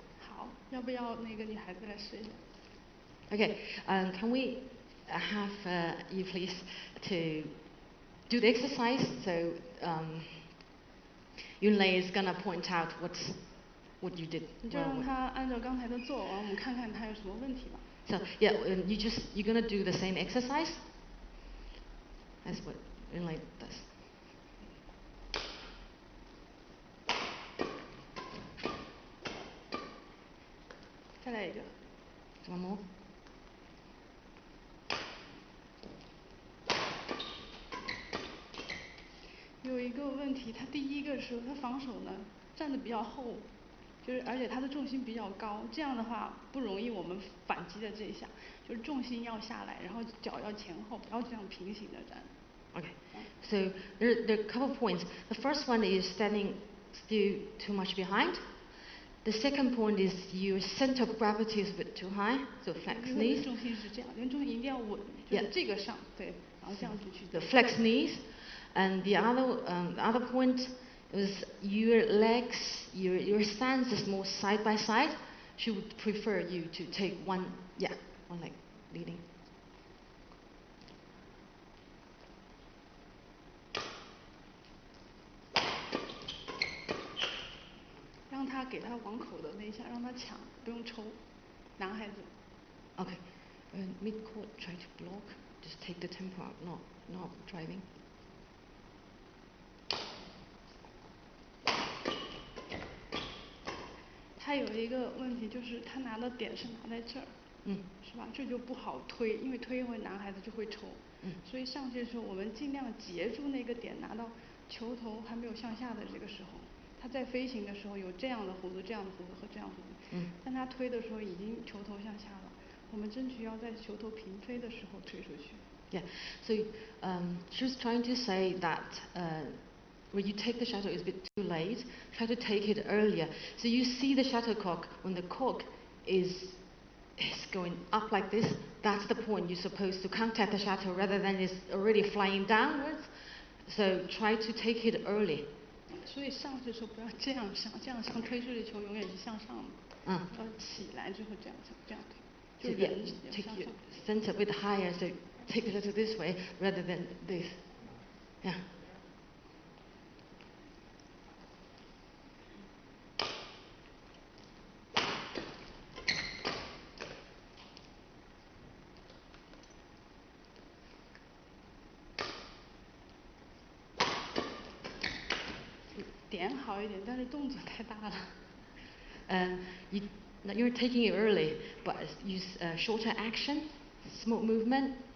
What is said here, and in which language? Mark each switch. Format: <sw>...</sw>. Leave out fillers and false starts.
<zh>好，要不要那个女孩子来试一下</zh> <en>Okay, can we have you please to do the exercise. So Yunlei is gonna point out what you did.</en> <zh>你就让他按照刚才的做，完我们看看他有什么问题吧。</zh> <en>So yeah, you're gonna do the same exercise as what Yunlei does. One more.</en> <zh>有一个问题，他第一个时候他防守呢站得比较后，就是而且他的重心比较高，这样的话不容易我们反击的这一下，就是重心要下来，然后脚要前后，不要这样平行的站。</zh> <en>Okay, so there are a couple of points. The first one is standing still too much behind. The second point is your center of gravity is a bit too high, so flex knees.</en> <zh>重心是这样，因为重心一定要稳，就是这个上，对，然后这样子去。</zh> <en>The flex knees, and the other point is your legs, your stance is more side by side. She would prefer you to take one leg leading.</en> <zh>让他给他网口的那一下，让他抢，不用抽，男孩子。</zh> <en>Okay, mid court try to block, just take the tempo out, not driving.</en> <zh>他有一个问题就是他拿的点是拿在这儿，是吧？这就不好推，因为推会男孩子就会抽，所以上去的时候我们尽量截住那个点，拿到球头还没有向下的这个时候。他在飞行的时候有这样的弧度、这样的弧度和这样的弧度，但他推的时候已经球头向下了，我们争取要在球头平飞的时候推出去。</zh> <en>Yeah, so she was trying to say that when you take the shuttle, it's a bit too late. Try to take it earlier. So you see the shuttlecock when the cork is going up like this. That's the point you're supposed to contact the shuttle rather than it's already flying downwards. So try to take it early.</en> <zh>所以上去的时候不要这样上，这样上推出去球永远是向上的。要起来之后这样上，这样推。就人</zh> <en>take your center a bit higher, so take it a little this way rather than this. Yeah.</en> <zh>点好一点，但是动作太大了。</zh> <en>You're taking it early, but use shorter action, small movement.</en>